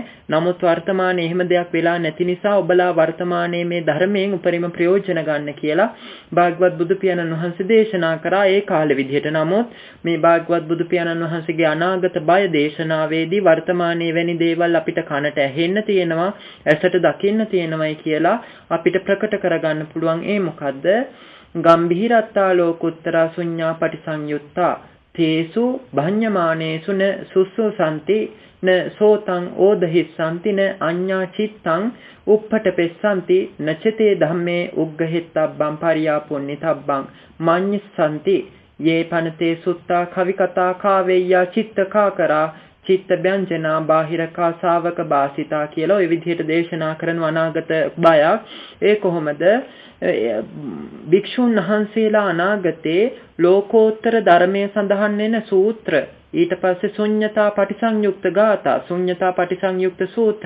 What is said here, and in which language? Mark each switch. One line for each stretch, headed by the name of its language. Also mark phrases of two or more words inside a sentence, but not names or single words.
Sinhala: නමුත් වර්තමානයේ එහෙම දෙයක් වෙලා නැති නිසා ඔබලා වර්තමානයේ මේ ධර්මයෙන් උපරිම ප්‍රයෝජන ගන්න කියලා භාග්‍යවත් බුදු පියාණන් වහන්සේ දේශනා කරා ඒ කාලෙ විදිහට. නමුත් මේ භාග්‍යවත් බුදු පියාණන් වහන්සේගේ අනාගත බය දේශනාවේදී වර්තමානයේ වැනි දේවල් අපිට කනට ඇහෙන්න තියෙනවා, ඇසට දකින්න තියෙනවායි කියලා අපිට ප්‍රකට කරගන්න පුළුවන්. ඒ මොකද්ද?
Pali: ගම්භීරත්තා ලෝකුත්තරා ශුඤ්ඤා පටිසංයුත්තා තේසු භඤ්ඤමානේසු න සුස්සුසන්ති න සෝතං ඕදහිස්සන්ති න අඤ්ඤා චිත්තං උප්පටපෙස්සන්ති නචතේ ධම්මේ උග්ගහෙත්තබ්බං පරියාපුඤ්ඤිතබ්බං මඤ්ඤස්සන්ති යේ පනතේ සුත්තා කවි කතා කාවේය්‍යා චිත්තකා කරා චිත්ත ව්‍යංජනා බාහිරකා ශාවක භාසිතා
Sinhala: කියලා ওই විදිහට දේශනා කරන අනාගත බයක්. ඒ කොහොමද? භික්ෂුන් වහන්සේලා අනාගතේ ලෝකෝත්තර ධර්මයේ සඳහන් වෙන සූත්‍ර, ඊට පස්සේ ශුඤ්ඤතා පටිසංයුක්ත ගාථා, ශුඤ්ඤතා පටිසංයුක්ත සූත්‍ර.